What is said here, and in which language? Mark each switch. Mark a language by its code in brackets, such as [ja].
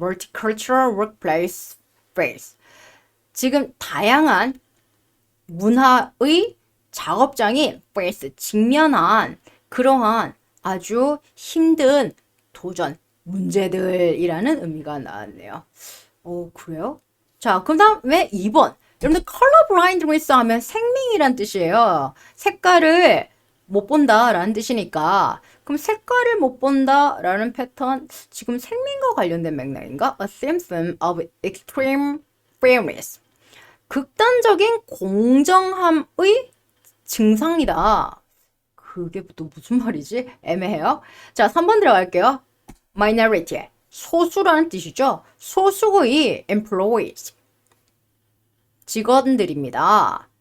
[en] multicultural workplace phase [ko] 지금 다양한 문화의 작업장이 face 직면한 그러한 아주 힘든 도전, 문제들이라는 의미가 나왔네요. 오, 그래요? 자, 그 다음에 2번. 여러분들 [en] color blindness [ko] 하면 생명이란 뜻이에요. 색깔을 못 본다라는 뜻이니까 그럼 색깔을 못 본다라는 패턴 지금 생명과 관련된 맥락인가? [en] A symptom of extreme fairness. [ko] 극단적인 공정함의 증상이다. 그게 또 무슨 말이지? 애매해요. 자, 3번 들어갈게요. minority. 소수라는 뜻이죠. 소수의 employees. 직원들입니다.